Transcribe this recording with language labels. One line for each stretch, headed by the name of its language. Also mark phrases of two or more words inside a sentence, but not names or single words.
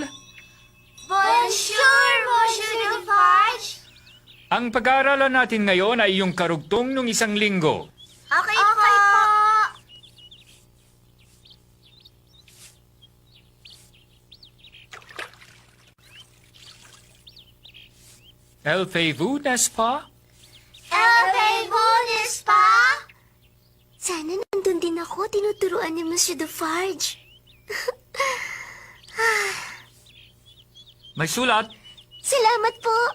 French: Bonjour, Monsieur Defarge.
Filipino: Ang pag-aaralan natin ngayon ay yung karugtong ng isang linggo. Okay po.
French: Elfez-vous, n'est-ce pas? Elfez-vous, n'est-ce pas?
Filipino: Sana nandun din ako, tinuturuan ni Monsieur Defarge. May sulat. Salamat po.